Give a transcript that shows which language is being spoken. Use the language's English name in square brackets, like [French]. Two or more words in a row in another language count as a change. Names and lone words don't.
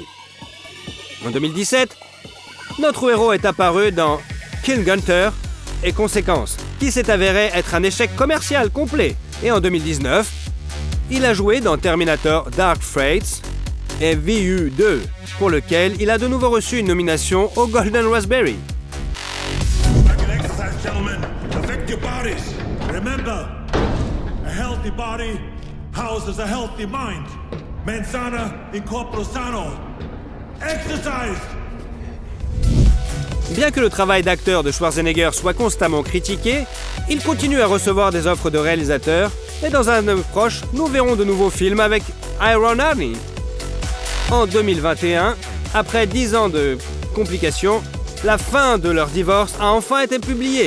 [French] En 2017, notre héros est apparu dans Kill Gunter et Conséquences, qui s'est avéré être un échec commercial complet, Et en 2019, il a joué dans Terminator Dark Fate et VU2, pour lequel il a de nouveau reçu une nomination au Golden Raspberry. [English] Affect your bodies. Remember, a healthy body houses a healthy mind. [Latin] Mens sana in corpore sano. [English] Exercise! [French] Bien que le travail d'acteur de Schwarzenegger soit constamment critiqué, il continue à recevoir des offres de réalisateurs et dans un avenir proche, nous verrons de nouveaux films avec Iron Army. En 2021, après 10 ans de complications, la fin de leur divorce a enfin été publiée.